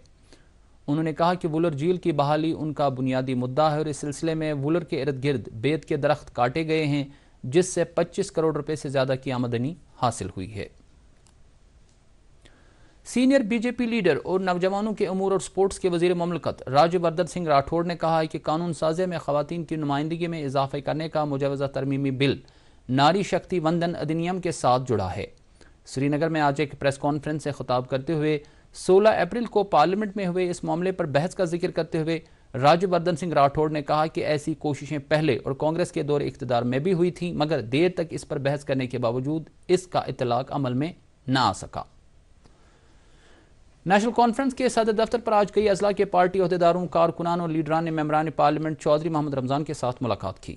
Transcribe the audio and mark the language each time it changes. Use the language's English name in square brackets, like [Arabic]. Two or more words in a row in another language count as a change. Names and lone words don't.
[Urdu] انہوں نے کہا کہ وولر جھیل کی بحالی ان کا بنیادی مدعا ہے اور اس سلسلے میں وولر کے ارد گرد بید کے درخت کاٹے گئے ہیں جس سے 25 کروڑ روپے سے زیادہ کی آمدنی حاصل ہوئی ہے۔ سینئر بی جے پی لیڈر اور نوجوانوں کے امور اور سپورٹس کے وزیر مملکت راجیہ وردھن سنگھ راٹھوڑ نے کہا ہے کہ قانون سازی میں خواتین کی نمائندگی میں اضافہ کرنے کا مجوزہ ترمیمی بل ناری شکتی وندن ادھینیم کے ساتھ جڑا ہے۔ سری نگر میں آج ایک [English] press conference [Urdu] سے خطاب کرتے ہوئے 16 اپریل کو پارلیمنٹ میں ہوئے اس معاملے پر بحث کا ذکر کرتے ہوئے راجیہ وردھن سنگھ راٹھوڑ نے کہا کہ ایسی کوششیں پہلے اور کانگریس کے دور اقتدار میں بھی ہوئی تھیں مگر دیر تک اس پر بحث کرنے کے باوجود اس کا اطلاق عمل میں نہ آ سکا۔ نیشنل کانفرنس کے صدر دفتر پر آج کئی اضلاع کے پارٹی عہدیداروں، کارکنان اور لیڈران نے ممبران پارلیمنٹ چودھری محمد رمضان کے ساتھ ملاقات کی۔